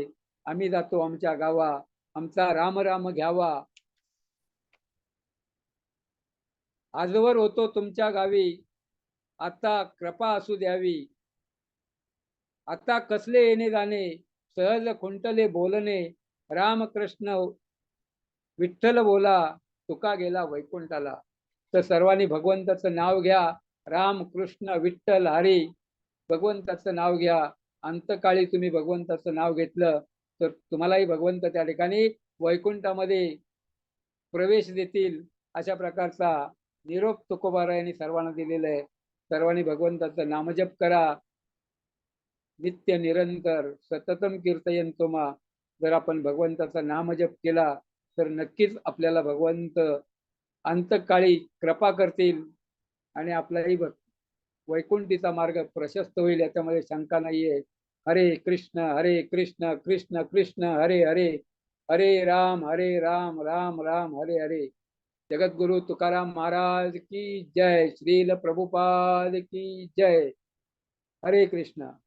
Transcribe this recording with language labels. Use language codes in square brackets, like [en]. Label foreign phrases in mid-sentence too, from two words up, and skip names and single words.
[mr] आम्ही जातो आमच्या गावा, आमचा राम राम घ्यावा, आजवर होतो तुमच्या गावी, आता कृपा असू द्यावी. आता कसले येणे जाणे, सहज खुंटले बोलणे, रामकृष्ण विठ्ठल बोला, तुका गेला वैकुंठाला. तर सर्वांनी भगवंताचं नाव घ्या. राम कृष्ण विठ्ठल हरी, भगवंताचं नाव घ्या. अंतकाळी तुम्ही भगवंताचं नाव घेतलं तर तुम्हालाही भगवंत त्या ठिकाणी वैकुंठामध्ये प्रवेश देतील. अशा प्रकारचा निरोप तुकोबारायांनी सर्वांना दिलेला आहे. सर्वांनी भगवंताचं नामजप करा. [sa] नित्य निरंतर सततम कीर्तयंतो मा. [mr] जर आपण भगवंताचा नामजप केला तर नक्कीच आपल्याला भगवंत अंतकाळी कृपा करतील आणि आपलाही वैकुंठीचा मार्ग प्रशस्त होईल, याच्यामध्ये शंका नाहीये. [sa] हरे कृष्ण कृष्ण कृष्ण हरे हरे, हरे राम राम राम हरे हरे. [hi] जगद्गुरु तुकाराम महाराज की जय. श्रील प्रभुपाद की जय. हरे कृष्ण.